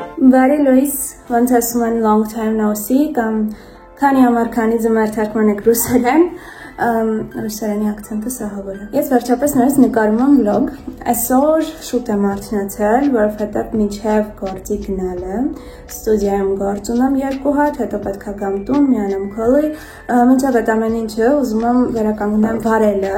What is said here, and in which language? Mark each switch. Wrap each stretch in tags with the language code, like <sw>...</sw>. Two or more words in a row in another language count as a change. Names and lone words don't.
<hy>Բարի լույս, ոնց ասում են</hy> <en>long time no see,</en> <hy>կամ քանի համար քանի ձմեռ թարգմանեք ռուսերեն, ռուսերենի ակցենտը սահավոր է։ Ես վերջապես նորից նկարում եմ վլոգ, այսօր շուտ եմ արթնացել, որովհետև մինչև գործի գնալը, ստուդիայում գործ ունեմ 2 հատ, հետո պետք է գամ տուն, միանամ քոլի, մինչև այդ ամեն ինչը ուզում եմ վերականգնեմ վարելը,</hy>